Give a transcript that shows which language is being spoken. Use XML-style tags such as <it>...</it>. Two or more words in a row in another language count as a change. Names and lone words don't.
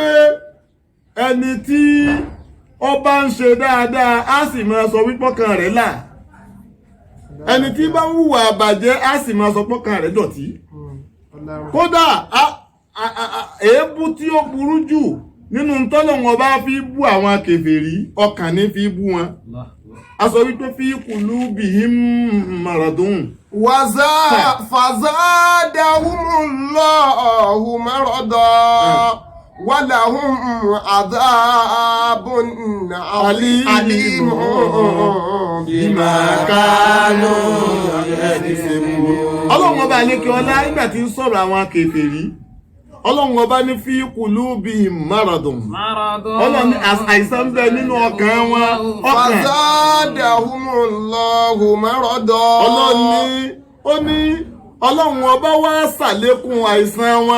<yo>ẹni tí ọba ń ṣe dáadáa á sì máa sọ wípọ́kàn rẹ̀ là ẹni tí bá ń hùwà àbàjẹ́ á sì máa sọ pọ́kàn rẹ̀ dọ̀tí kódà èébú tí ó burú jù nínú tọ́lọ́run ọba fi bú àwọn kèfèrí ọkàn ní fi bú wọn a sọ wípé</yo> <ar>في قلوبهم مرض فزادهم الله مرضا ولهم عذاب أليم بما كانوا يكسبون.</ar> <yo>ọlọ́run ọba àlékè ọlá nígbà tí ń sọ̀rọ̀ àwọn kèfèrí ọlọ́run ọba ní</yo> <ar>في قلوبهم مرض</ar> <yo>ọlọ́run ní àìsàn bẹ nínú ọkàn wọn ọkàn</yo> <ar>فزادهم الله مرضا</ar> <yo>ọlọ́run ọba wá ṣàlékún àìsàn wọn</yo>